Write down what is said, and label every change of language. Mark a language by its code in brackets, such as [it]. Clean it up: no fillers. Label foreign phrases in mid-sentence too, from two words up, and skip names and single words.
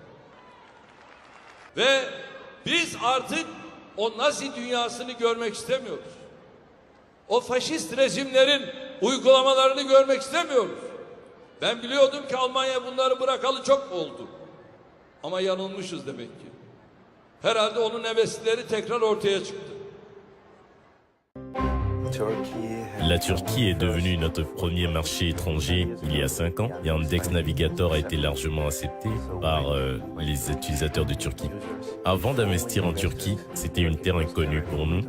[tr] Ve biz artık o Nazi dünyasını görmek istemiyoruz. O faşist rejimlerin uygulamalarını görmek istemiyoruz. Ben biliyordum ki Almanya bunları bırakalı çok oldu. Ama yanılmışız demek ki. Herhalde onun hevesleri tekrar ortaya çıktı. [fr] La Turquie est devenue notre premier marché étranger il y a 5 ans. Yandex Navigator a été largement accepté par les utilisateurs de Turquie. Avant d'investir en Turquie, c'était une terre inconnue pour nous.